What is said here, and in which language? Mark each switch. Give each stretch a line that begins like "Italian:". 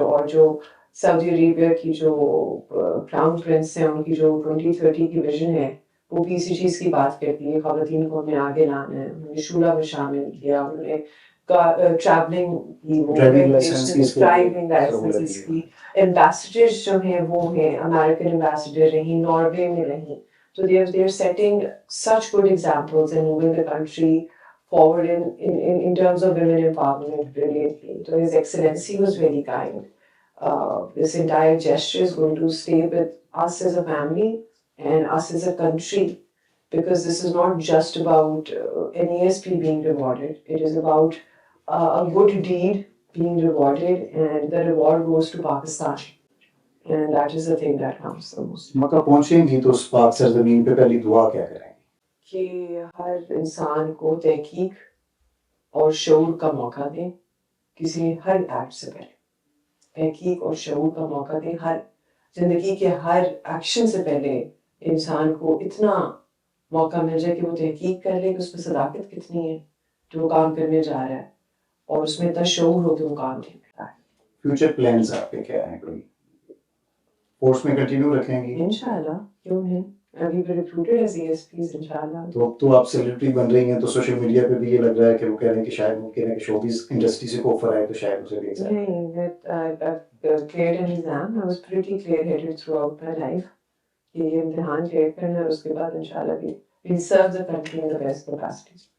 Urdu: اور جو سعودی عربیہ کی جو کراؤن پرنس ہیں، ان کی جو 2030 کی ویژن ہے وہ بھی اسی چیز کی بات کرتی ہے. خواتین کو ہمیں آگے لانا ہے، انہوں نے شورا میں شامل کیا، انہوں نے ٹریولنگ کی، ڈرائیونگ لائسنس کی ڈرائیونگ لائسنس کی. ایمبیسڈرز جو ہیں وہ ہیں، امریکن ایمبیسڈر رہیں، ناروے میں رہیں.
English: So they are setting such good examples and moving the country forward in terms of women empowerment brilliantly. So His Excellency was very kind. This entire gesture is going to stay with us as a family and us as a country, because this is not just about NESP being rewarded. It is about a good deed being rewarded, and the reward goes to Pakistan. And that is the thing that counts the most.
Urdu: مکہ پہنچیں گی تو اس پاک سرزمین پہ پہلی دعا کیا کریں گی؟ کہ ہر انسان کو تحقیق اور شعور کا موقع دیں. کسی ہر ایکٹ سے پہلے تحقیق اور شعور کا موقع دیں. ہر زندگی کے ہر ایکشن سے پہلے انسان کو اتنا موقع مل جائے کہ وہ تحقیق کر لے کہ اس میں صداقت کتنی ہے جو وہ کام کرنے جا رہا ہے، اور اس میں اتنا شعور ہو کہ وہ کام نہیں کر رہا ہے. فیوچر پلانز آپ کے کیا ہیں؟ کوئی فورس میں کنٹینیو رکھیں گی؟ انشاءاللہ، کیوں نہیں. ابھی بھی ریکروٹڈ ایز ESPs انشاءاللہ. تو اب تو آپ سیلیبریٹی بن رہی ہیں، تو سوشل میڈیا پہ بھی یہ لگ رہا ہے کہ وہ کہہ رہے ہیں کہ شاید ممکن ہے کہ شوبیز انڈسٹری سے کوئی آفر آئے تو شاید اسے دیکھ سکیں. نہیں،
English: I've cleared an exam. I was pretty clear-headed throughout my life.
Urdu: یہ امتحان کلیئر کرنا ہے، اس کے بعد انشاءاللہ بھی
English: we'll serve the country in the best capacity.